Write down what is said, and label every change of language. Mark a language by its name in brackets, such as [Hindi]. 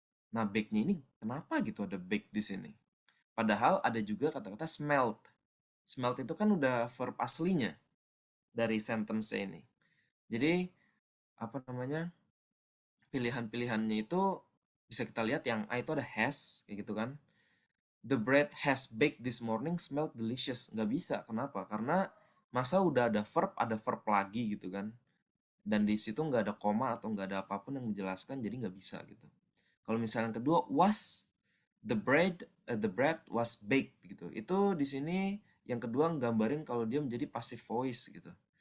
[Indonesian] Nah, bake-nya ini kenapa gitu ada bake di sini? Padahal ada juga kata-kata smelled. Smelled itu kan udah verb aslinya dari sentence ini. Jadi apa namanya? Pilihan-pilihannya itu bisa kita lihat yang A itu ada has kayak gitu kan. [English] The bread has baked this morning smelled delicious. [Indonesian] Nggak bisa. Kenapa? Karena masa udah ada verb lagi gitu kan. Dan di situ nggak ada koma atau nggak ada apapun yang menjelaskan, jadi nggak bisa gitu. Kalau misalnya yang kedua was [English] the bread was baked [Indonesian] gitu. Itu di sini yang kedua nggambarin kalau dia menjadi passive voice gitu.